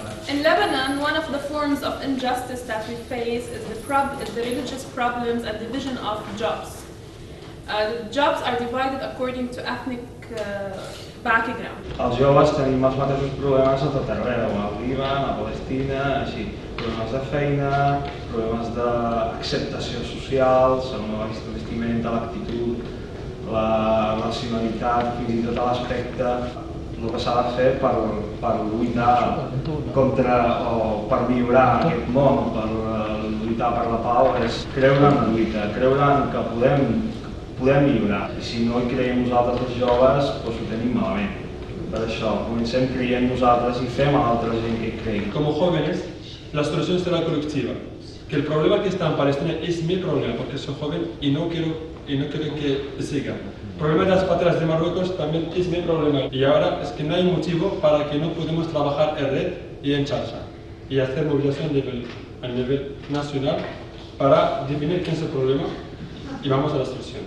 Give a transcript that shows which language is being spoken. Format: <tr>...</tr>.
<en>In Lebanon, one of the forms of injustice that we face is the religious problems and division of jobs. Jobs are divided according to ethnic background.</en> <ca>Els joves tenim els mateixos problemes a tot arreu, al Líban, a Palestina, així. Problemes de feina, problemes d'acceptació social, segons la vestimenta, l'actitud, la racionalitat, fins i tot l'aspecte. El que s'ha de fer per lluitar contra o per millorar aquest món, per lluitar per la pau, és creure en la lluita, creure en que podem millorar. I si no hi creiem nosaltres els joves, doncs ho tenim malament. Per això, comencem creient nosaltres i fem a l'altra gent que creï.</ca> <es>Como jóvenes, la solución será colectiva. Que el problema que está en Palestina es mi problema, porque soy joven y no quiero que siga. El problema de las pateras de Marruecos también es mi problema. Y ahora es que no hay motivo para que no podamos trabajar en red y en charcha y hacer movilización a nivel nacional para definir qué es el problema y vamos a la solución.</es>